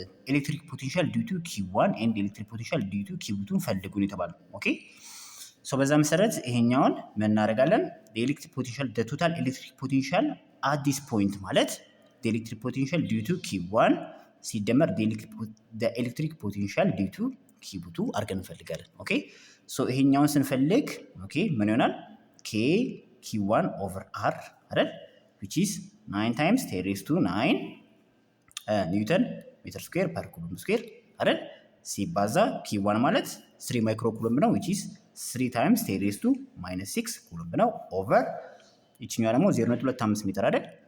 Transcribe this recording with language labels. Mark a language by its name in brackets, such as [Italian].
[English] ኤሌክትሪክ ፖቴንሻል ዲዩ ቱ ኪ1 ኤንድ ኤሌክትሪክ ፖቴንሻል ዲዩ ቱ ኪ2 [Amharic] ፈልጉን የተባለው። ኦኬ ሶ በዛ መሰረት ይሄኛውን ምን እናደርጋለን? ኤሌክትሪክ ፖቴንሻል [English] the total electric potential at this point [Amharic] ማለት [English] the electric potential due to ኪ1 [Amharic] ሲደመር [English] the electric potential due to ኪ2 [Amharic] አድርገን እንፈልጋለን። ኦኬ ሶ ይሄኛውን ስንፈልግ ኦኬ ምን ይሆናል? [English] k q1 over r አይደል? which is 9 times 10 raised to 9 ኒውተን ሜትር ስኩዌር ፐር ኩሎምብ ስኩዌር አይደል? [Amharic] ሲባዛ q1 ማለት 3 ማይክሮ ኩሎምብ ነው [English] which is 3 times 10 raised to -6 [Amharic] ኩሎምብ ነው ኦቨር ይችኛው ደግሞ 0.25 ሜትር አይደል?